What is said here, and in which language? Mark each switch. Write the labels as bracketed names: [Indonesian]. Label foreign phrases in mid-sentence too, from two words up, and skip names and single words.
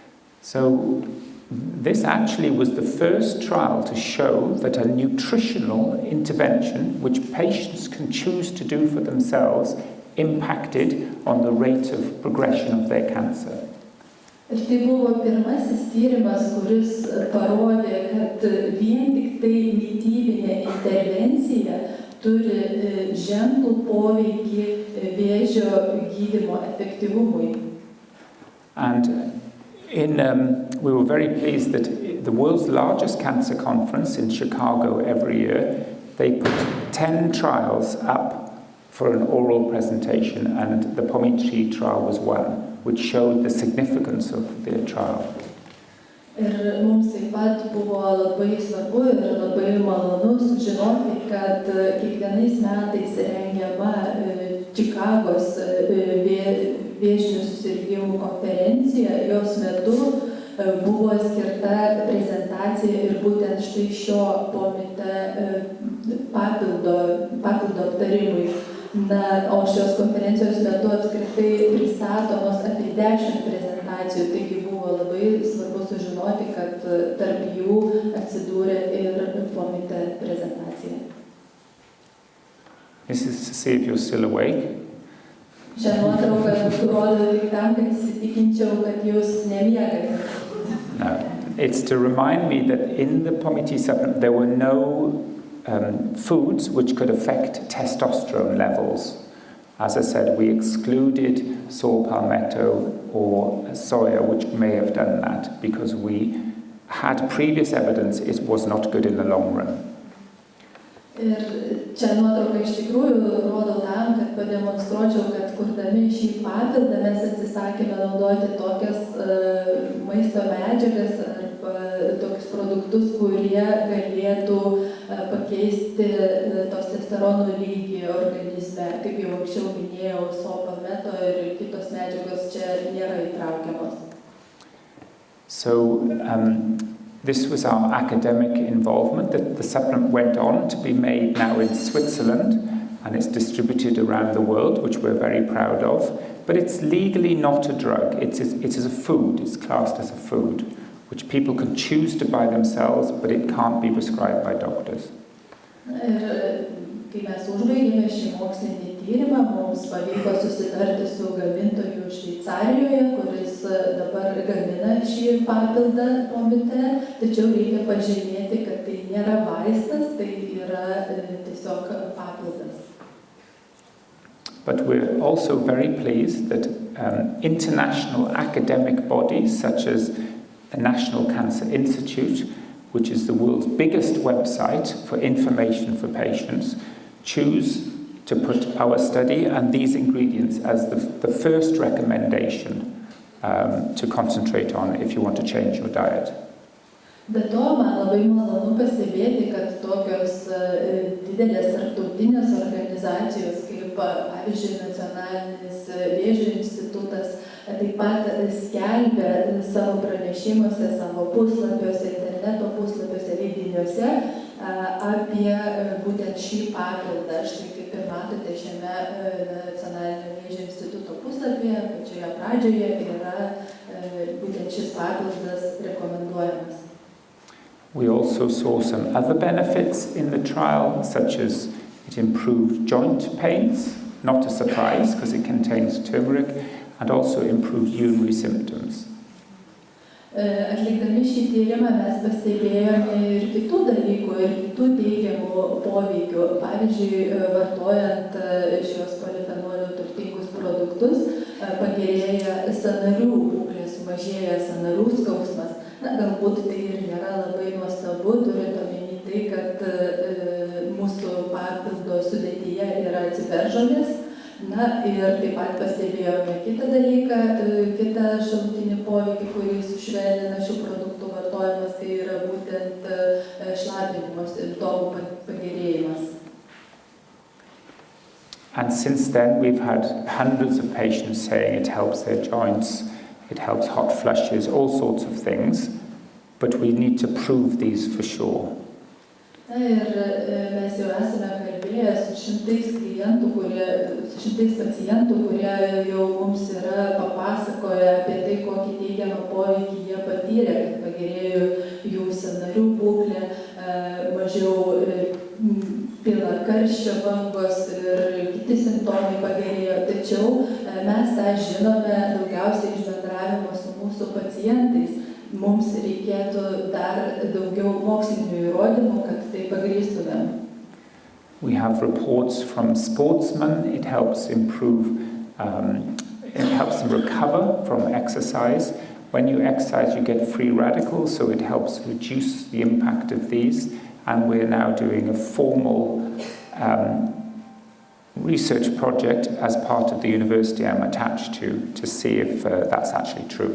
[English] So this actually was the first trial to show that a nutritional intervention, which patients can choose to do for themselves, impacted on the rate of progression of their cancer. [Lithuanian] Ir tai buvo pirmasis tyrimas, kuris parodė, kad vien tik tai mitybinė intervencija turi ženklų poveikį vėžio gydymo efektyvumui. [English] And we were very pleased that the world's largest cancer conference in Chicago every year, they put 10 trials up for an oral presentation, and the Pomi-T trial was one, which showed the significance of their trial. [Lithuanian] Ir mums taip pat buvo labai svarbu ir labai malonu sužinoti, kad kiekvienais metais rengiama Čikagos vėžinių susirgimų konferencija, jos metu buvo skirta prezentacija ir būtent štai šio Pomi-T papildo aptarimui. Na, o šios konferencijos metu apskritai pristatomos apie 10 prezentacijų, taigi buvo labai svarbu sužinoti, kad tarp jų atsidūrė ir Pomi-T prezentacija. [English] This is to see if you're still awake. [Lithuanian] Šią nuotrauką rodo tik tam, kad įsitikinčiau, kad jūs nemiegate. [English] No, it's to remind me that in the Pomi-T supplement there were no foods which could affect testosterone levels. As I said, we excluded saw palmetto or soya, which may have done that, because we had previous evidence it was not good in the long run. [Lithuanian] Ir čia nuotrauka iš tikrųjų rodo tam, kad pademonstruočiau, kad kurdami šį papildą mes atsisakėme naudoti tokias maisto medžiagas arba tokius produktus, kurie galėtų pakeisti testosterono lygį organizme. Kaip jau anksčiau minėjau, [English] saw palmetto [Lithuanian] ir kitos medžiagos čia nėra įtraukiamos. [English] So, this was our academic involvement. The supplement went on to be made now in Switzerland, and it's distributed around the world, which we're very proud of. But it's legally not a drug. It is a food. It's classed as a food, which people can choose to buy themselves, but it can't be prescribed by doctors. [Lithuanian] Kai mes užbaigėme šį mokslinį tyrimą, mums pavyko susitarti su gamintoju Šveicarijoje, kuris dabar gamina šį papildą Pomi-T, tačiau reikia pažymėti, kad tai nėra vaistas, tai yra tiesiog papildas. [English] But we're also very pleased that international academic bodies such as the National Cancer Institute, which is the world's biggest website for information for patients, choose to put our study and these ingredients as the first recommendation to concentrate on if you want to change your diet. [Lithuanian] Be to, man labai malonu pastebėti, kad tokios didelės tarptautinės organizacijos, kaip pavyzdžiui Nacionalinis vėžio institutas, taip pat skelbia savo pranešimuose, savo puslapiuose, interneto puslapiuose, leidiniuose apie būtent šį papildą. Štai kaip ir matote šiame Nacionalinio vėžio instituto puslapyje, pačioje pradžioje yra būtent šis papildas rekomenduojamas. [English] We also saw some other benefits in the trial, such as it improved joint pains, not a surprise because it contains turmeric, and also improved urinary symptoms. [Lithuanian] Atlikdami šį tyrimą mes pastebėjome ir kitų dalykų, ir kitų teigiamų poveikių. Pavyzdžiui, vartojant šios polifenolių turtingus produktus, pagerėja sąnarių būklė, sumažėja sąnarių skausmas. Na, galbūt tai ir nėra labai nuostabu, turint omeny tai, kad mūsų papildo sudėtyje yra ciberžolės. Na, ir taip pat pastebėjome kitą dalyką, kitą šalutinį poveikį, kurį sušvelnina šių produktų vartojimas, tai yra būtent šlapinimo simptomų pagerėjimas. [English] And since then we've had hundreds of patients saying it helps their joints, it helps hot flushes, all sorts of things, but we need to prove these for sure. [Lithuanian] Na ir mes jau esame kalbėję su šimtais pacientų, kurie jau mums yra papasakoję apie tai, kokį teigiamą poveikį jie patyrė, kad pagerėjo jų sąnarių būklė, mažiau pila karščio bangos ir kiti simptomai pagerėjo. Tačiau mes tą žinome daugiausiai iš bendravimo su mūsų pacientais. Mums reikėtų dar daugiau mokslinių įrodymų, kad tai pagrįstumėm. [English] We have reports from sportsmen. It helps improve, it helps them recover from exercise. When you exercise, you get free radicals, so it helps reduce the impact of these. And we're now doing a formal research project as part of the university I'm attached to see if that's actually true.